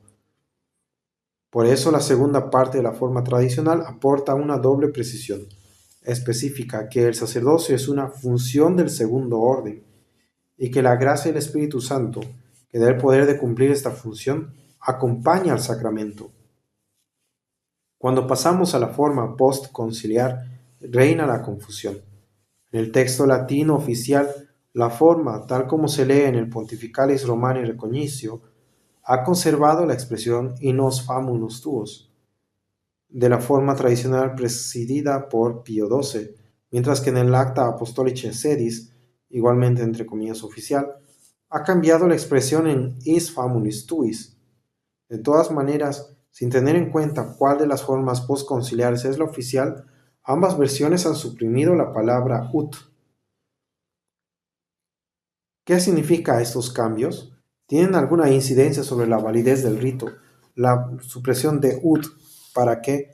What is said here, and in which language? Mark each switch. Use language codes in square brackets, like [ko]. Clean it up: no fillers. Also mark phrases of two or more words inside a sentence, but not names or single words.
[es] Por eso la segunda parte de la forma tradicional aporta una doble precisión específica, que el sacerdocio es una función del segundo orden y que la gracia del Espíritu Santo, que da el poder de cumplir esta función, acompaña al sacramento. Cuando pasamos a la forma postconciliar, reina la confusión. En el texto latino oficial, la forma, tal como se lee en el Pontificalis Romani Recognicio, ha conservado la expresión [la] in nos famulus tuos, [es] de la forma tradicional presidida por Pío XII, mientras que en el Acta Apostolicae Sedis, igualmente entre comillas oficial, ha cambiado la expresión en [la] is famulis tuis. [es] De todas maneras, sin tener en cuenta cuál de las formas postconciliares es la oficial, ambas versiones han suprimido la palabra ut. ¿Qué significa estos cambios? ¿Tienen alguna incidencia sobre la validez del rito? La supresión de ut, ¿para qué?